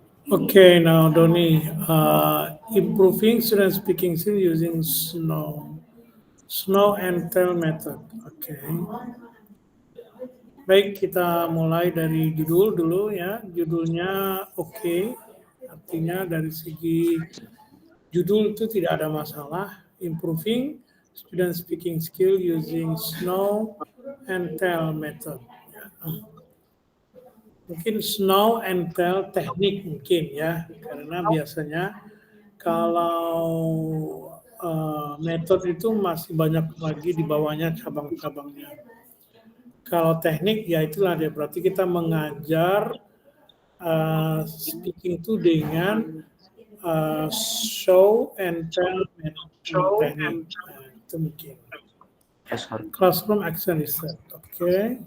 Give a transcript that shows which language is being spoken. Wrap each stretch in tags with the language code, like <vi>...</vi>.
<en>Okay, now Doni, improving student speaking skill using snow and tell method.</en> <id>Oke. Baik, kita mulai dari judul dulu ya. Judulnya oke. Artinya dari segi judul itu tidak ada masalah.</id> <en>Improving student speaking skill using snow and tell method.</en> <id>Ya. Mungkin snow and tell teknik mungkin ya, karena biasanya kalau metode itu masih banyak lagi di bawahnya cabang-cabangnya. Kalau teknik ya itulah dia, berarti kita mengajar speaking itu dengan show and tell teknik. Nah, itu mungkin.</id> <en>Yes, sir. Classroom action research, oke.</en>